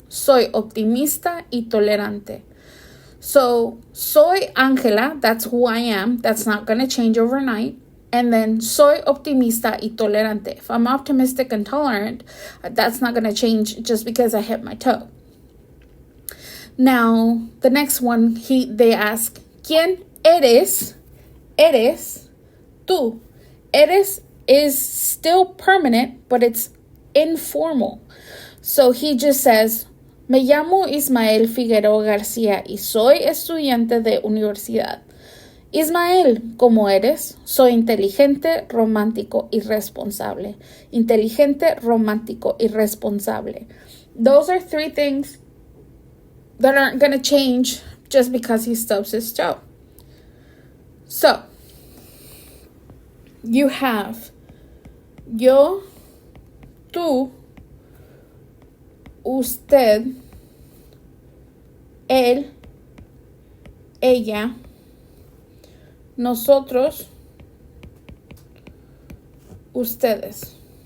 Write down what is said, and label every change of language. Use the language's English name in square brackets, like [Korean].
[Spanish] Soy optimista y tolerante. [English] So, soy Ángela, that's who I am. That's not going to change overnight. And then, soy optimista y tolerante. If I'm optimistic and tolerant, that's not going to change just because I hit my toe. Now, the next one, they ask, ¿Quién eres? Eres tú. Eres is still permanent, but it's informal. [Spanish] So, he just says, Me llamo Ismael Figueroa García y soy estudiante de universidad. Ismael, ¿cómo eres? Soy inteligente, romántico y responsable. Inteligente, romántico y responsable. [English] Those are three things that aren't going to change just because he stubs his toe. [Spanish] So, you have yo, tú, usted, él, ella, nosotros, ustedes.